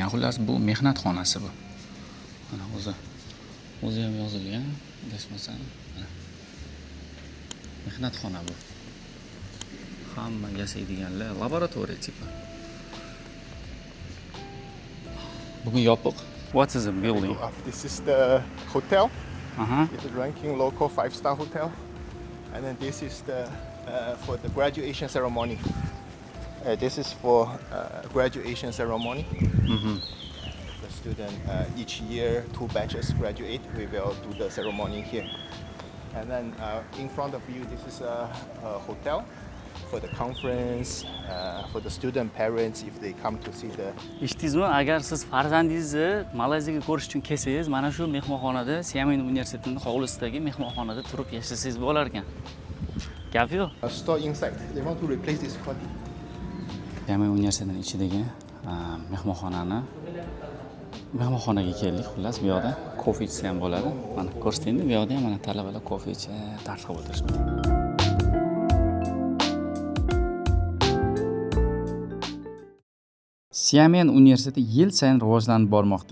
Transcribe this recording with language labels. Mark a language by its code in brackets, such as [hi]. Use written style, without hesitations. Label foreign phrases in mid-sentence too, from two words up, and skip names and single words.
[uz] Xullas, bu mehnat xonasi bu. Mana o'zi ham yozilgan, adashmasam. Mehnat xona bu. Hamma yasaydiganlar laboratoriya tipi. Bugun yopiq. [en] What is the building? This is the hotel. Aha. It's a ranking local 5-star hotel. And then this is the for the graduation ceremony. This is for graduation ceremony. The student each year 2 batches graduate. We will do the ceremony here. And then in front of you, this is a hotel for the conference, for the student parents if they come to see the. [uz] Eshitdingizmi? Agar siz farzandingizni Malayziyaga ko'rish uchun kelsangiz, mana shu mehmonxonada, Xiamen universitetining hovlisidagi mehmonxonada turib yashasangiz bo'lar ekan. Gap yo'q. [en] Store inside. They want to replace this body. [uz] Xiamen universitetining ichidagi mehmonxonaga keldik. Xullas, bu yoqda kofe ichsa ham bo'ladi. Mana ko'rsatingmi, bu yoqda ham mana talabalar kofe ichib, dars qilib o'tirishibdi. Xiamen universiteti yil sayin rivojlanib bormoqda.